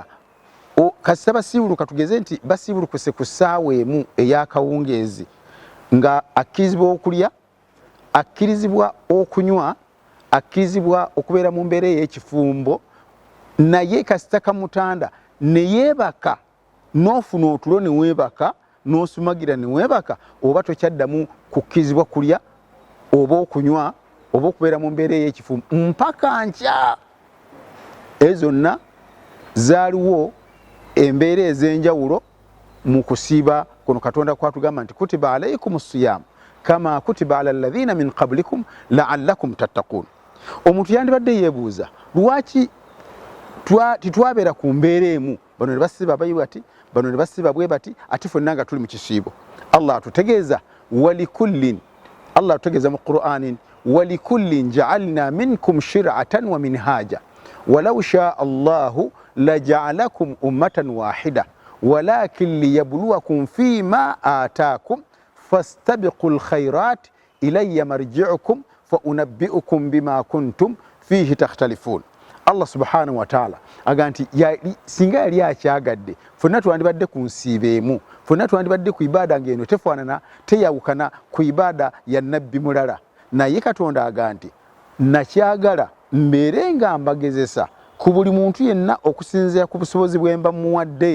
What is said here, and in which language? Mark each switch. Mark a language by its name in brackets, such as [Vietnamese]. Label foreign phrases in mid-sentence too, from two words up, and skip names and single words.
[Ganda] kasita basiibuluka, tugeze nti basiibulukuse ku ssaawa emu ey'akawungeezi, nga akkirizibwa okulya, akkirizibwa okunywa, akkirizibwa okubeera mu mbeera ey'ekifumbo, naye kasita kamutanda ne yeebaka, n'ofuna otulo ne weebaka, n'osumagira ne weebaka, oba tokyaddamu kukkirizibwa kulya oba okunywa oba okubeera mu mbeera ey'ekifumbo mpaka nkya. Ezo zonna zaaliwo embeera ez'enjawulo mu kusiiba kuno Katonda kwatugamba nti [Arabic] كتب عليكم الصيام كما كتب على الذين من قبلكم لعلكم تتقون. [Ganda] Omuntu yandibadde yeebuuza lwaki titwabeera ku mbeera emu, bano ne basiiba bwe bati, bano ne basiiba bwe bati, ate ffenna nga tuli mu kisiibo. Allah atutegeeza [Arabic] ولكل, [Ganda] Allah atutegeeza mu Qur'anin, [Arabic] ولكل جعلنا منكم شرعة ومنهاجا ولو شاء الله لجعلكم أمة واحدة ولكن ليبلوكم فيما آتاكم فاستبقوا الخيرات إلي مرجعكم فأنبئكم بما كنتم فيه تختلفون. [Ganda] Allah [Arabic] سبحانه وتعالى [Ganda] aganti singa yali akyagadde ffenna twandibadde ku nsiibo emu, ffenna twandibadde ku ibaada ng'eno tefaanana, teyawukana ku ibaada ya nabbi mulala. Naye Katonda aganti nakyagala mbeere nga mbagezesa ku buli muntu yenna okusinziira ku busobozi bwe mba muwadde.